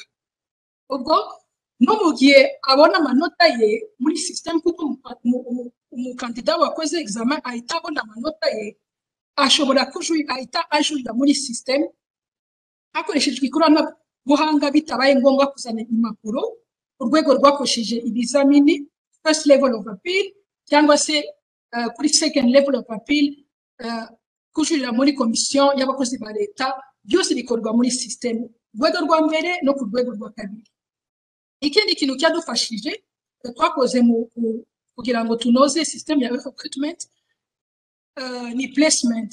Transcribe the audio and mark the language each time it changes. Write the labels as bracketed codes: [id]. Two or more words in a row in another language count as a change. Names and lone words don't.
[rw] Ubwo no mu gihe abona amanota ye muri system kuko umukandida wakoze examen ahita abona amanota ye, ashobora ahita ajurira muri system hakoreshejwe ikoranabuhanga bitabaye ngombwa kuzana impapuro. Urwego rwakoresheje ibizamini [en] first level of appeal [rw] cyangwa se kuri [en] second level of appeal, [rw] kujurira muri komisiyo y'abakozi ba leta, byose bikorwa muri system, urwego rwa mbere no ku rwego rwa kabiri. Ikindi kintu cyadufashije twakoze kugira ngo tunoze system ya recruitment ni placement.